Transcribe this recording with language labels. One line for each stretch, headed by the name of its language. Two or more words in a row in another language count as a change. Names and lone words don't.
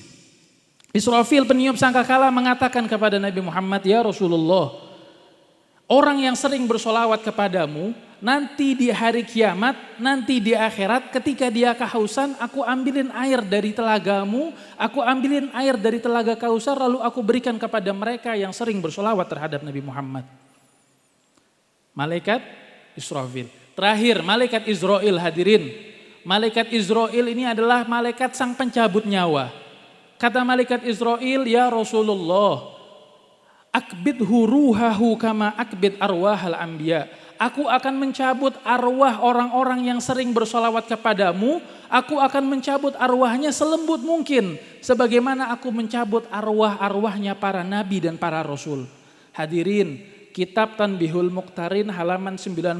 Indonesian: Israfil peniup sangkakala mengatakan kepada Nabi Muhammad,
Arabic: يا رسول الله,
Indonesian: orang yang sering bersolawat kepadamu, nanti di hari kiamat, nanti di akhirat ketika dia kehausan, aku ambilin air dari telagamu, aku ambilin air dari telaga Kausar, lalu aku berikan kepada mereka yang sering bersolawat terhadap Nabi Muhammad. Malaikat Israfil. Terakhir, malaikat Israel hadirin. Malaikat Israel ini adalah malaikat sang pencabut nyawa. Kata malaikat Israel,
Arabic: يا رسول الله, أقبض روحه كما أقبض أرواح الأنبياء.
Indonesian: Aku akan mencabut arwah orang-orang yang sering bersolawat kepadamu. Aku akan mencabut arwahnya selembut mungkin. Sebagaimana aku mencabut arwah-arwahnya para nabi dan para rasul. Hadirin, kitab Tanbihul Muqtarin halaman 92.